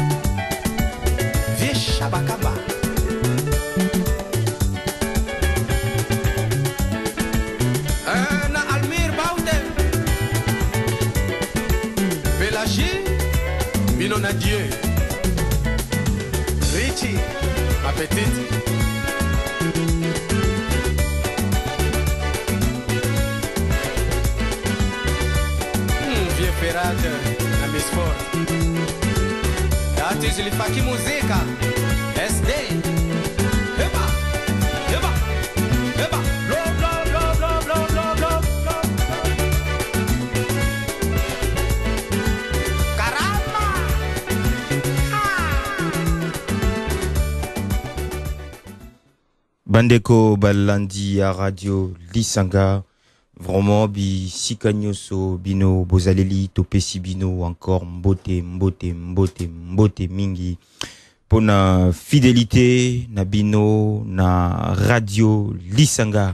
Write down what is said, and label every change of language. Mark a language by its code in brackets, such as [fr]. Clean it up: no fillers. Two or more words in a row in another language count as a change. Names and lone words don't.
[ln] Vish Abakaba. Bino na Dieu. [fr] Richie, ma petite. [ln] Vieux Ferrade, na Miss Ford. [nl] Dat is Lifaki Muzika. SD. Heba, heba, heba. [en] Blow, blow, blow, blow, blow, blow, blow. [ln] Bandeko Balandi à Radio Lisanga, vraiment bi sikanyoso bino bozaleli topesi bino encore mbote mingi pona fidélité na bino na Radio Lisanga.